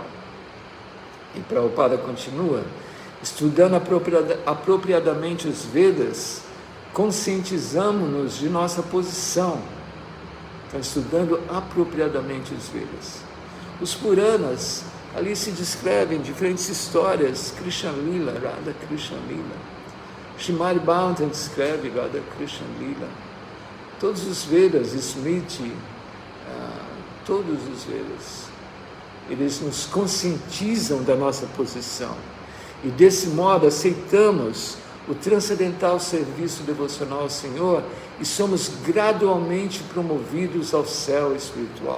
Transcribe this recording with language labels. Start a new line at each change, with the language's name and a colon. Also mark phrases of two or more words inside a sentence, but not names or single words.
Portuguese: E Prabhupada continua, estudando apropriadamente os Vedas, conscientizamos-nos de nossa posição. Então, estudando apropriadamente os Vedas. Os Puranas, ali se descrevem diferentes histórias, Krishna Lila, Radha Krishna Lila. Srimad Bhagavatam descreve Radha Krishna Lila. Todos os Vedas, Smriti, todos os Vedas, eles nos conscientizam da nossa posição. E desse modo aceitamos o transcendental serviço devocional ao Senhor e somos gradualmente promovidos ao céu espiritual.